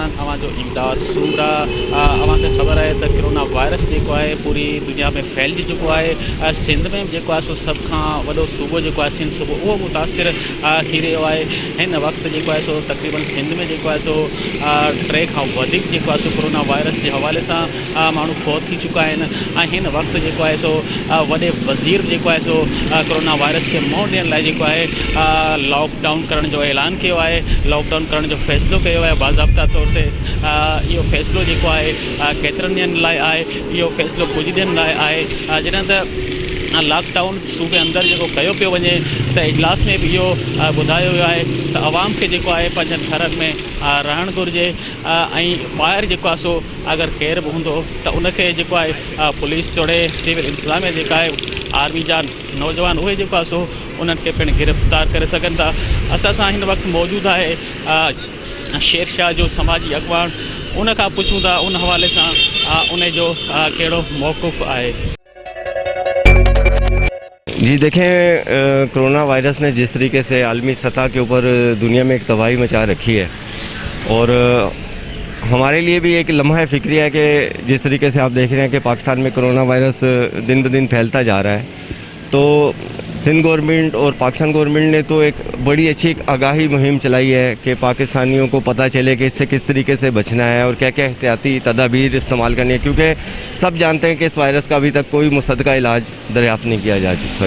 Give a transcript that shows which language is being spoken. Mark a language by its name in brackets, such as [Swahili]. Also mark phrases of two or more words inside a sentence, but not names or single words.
[Sindhi] जो इमदाद सूमरा अवांखे ख़बर है तो कोरोना वायरस जो है पूरी दुनिया में फैलिजी चुको है। सिंध में जो सो सब वो सूबो जो है सिंध सूबो वो मुतासिर थी रो है। इन वक्त जो है सो तकरीबन सिंध में जो है सो 3 खां वधिक जो है सो कोरोना वायरस [Urdu] کے حوالے سے [Sindhi] मानू फौत थी चुका है। इन वक्त जो है सो वडे वज़ीर जो है सो कोरोना वायरस के मुँह ॾियण लाइ जो है लॉकडाउन करण जो ऐलान किया है। लॉकडाउन करण जो फैसलो किया है [Urdu] باضابطہ طور پر. [Sindhi] यो फैसलो जो है केतरनि ॾींहंनि लाइ आहे। यो फैसलो कुछ ॾींहंनि लाइ आहे। जॾहिं त लॉकडाउन सूबे अंदर जो कयो पियो वञे त इजलास में भी इहो ॿुधायो वियो आहे त आवाम खे जेको आहे पंहिंजनि घरनि में रहणु घुरिजे ऐं ॿाहिरि जेको आहे सो अगरि केर बि हूंदो त उनखे जेको आहे पुलिस चोड़े सिविल इंतज़ामिया जेका आहे आर्मी जा नौजवान उहे जेको आहे सो उन्हनि खे पिणु गिरफ़्तार करे सघनि था। असां सां हिन वक़्तु मौजूदु आहे शेरशाह जो समाजी अॻवान। उन खां पुछूं था उन हवाले सां उन जो कहिड़ो मौक़ुफ़ आहे। [Urdu] جی دیکھیں، کورونا وائرس نے جس طریقے سے عالمی سطح کے اوپر دنیا میں ایک تباہی مچا رکھی ہے اور ہمارے لیے بھی ایک لمحہ فکری ہے کہ جس طریقے سے آپ دیکھ رہے ہیں کہ پاکستان میں کورونا وائرس دن بہ دن پھیلتا جا رہا ہے، تو سندھ گورنمنٹ اور پاکستان گورنمنٹ نے تو ایک بڑی اچھی ایک آگاہی مہم چلائی ہے کہ پاکستانیوں کو پتا چلے کہ اس سے کس طریقے سے بچنا ہے اور کیا کیا احتیاطی تدابیر استعمال کرنی ہے، کیونکہ سب جانتے ہیں کہ اس وائرس کا ابھی تک کوئی مصدقہ علاج دریافت نہیں کیا جا سکتا.